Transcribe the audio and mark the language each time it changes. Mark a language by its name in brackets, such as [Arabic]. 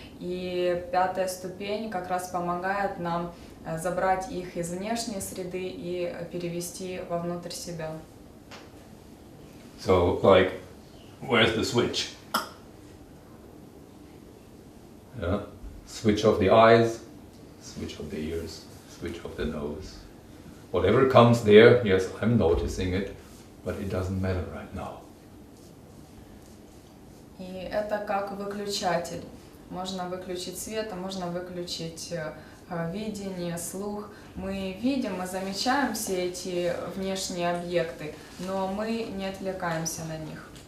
[Russian] И 5-я ступень как раз помогает нам забрать их из внешней среды и перевести вовнутрь себя. [English] So, like, where's the switch? Yeah? Switch of the eyes, switch of the ears, switch of the nose. Whatever comes there, yes, I'm noticing it, but it doesn't matter right now. [Russian] И это как выключатель. Можно выключить свет, а можно выключить видение, слух. Мы видим, мы замечаем все эти внешние объекты, но мы не отвлекаемся на них.